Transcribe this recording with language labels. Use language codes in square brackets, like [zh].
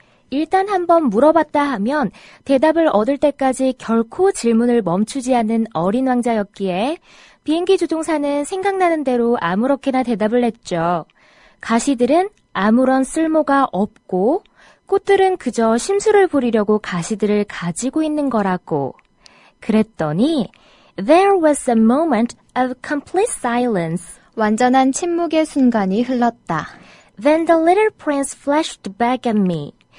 [ko] 일단 한번 물어봤다 하면 대답을 얻을 때까지 결코 질문을 멈추지 않는 어린 왕자였기에 비행기 조종사는 생각나는 대로 아무렇게나 대답을 했죠. 가시들은 아무런 쓸모가 없고 꽃들은 그저 심술을 부리려고 가시들을 가지고 있는 거라고. 그랬더니 [en] There was a moment of complete silence. [ko] 완전한 침묵의 순간이 흘렀다. [en] Then the little prince flashed back at me.